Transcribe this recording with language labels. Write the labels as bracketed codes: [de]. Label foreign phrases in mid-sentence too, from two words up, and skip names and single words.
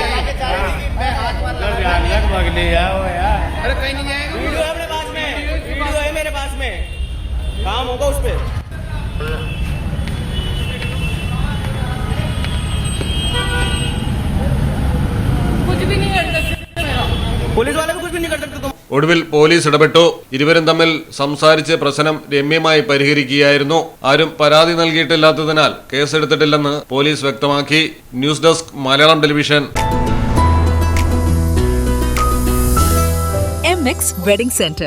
[hi] मैं हाथ मत भाग ले यार. अरे कहीं नहीं जाएगा. वीडियो है अपने पास में, वीडियो है मेरे पास में. काम होगा उस पे. कुछ भी नहीं कर सकते. पुलिस वाले भी कुछ भी नहीं कर सकते तुम. [ml] ഒടുവിൽ പോലീസ് ഇടപെട്ടു. ഇരുവരും തമ്മിൽ സംസാരിച്ച് പ്രശ്നം രമ്യമായി പരിഹരിക്കുകയായിരുന്നു. ആരും പരാതി നൽകിയിട്ടില്ലാത്തതിനാൽ കേസെടുത്തിട്ടില്ലെന്ന് പോലീസ് വ്യക്തമാക്കി. ന്യൂസ് ഡെസ്ക് മലയാളം ടെലിവിഷൻ. MX വെഡിംഗ് സെന്റർ.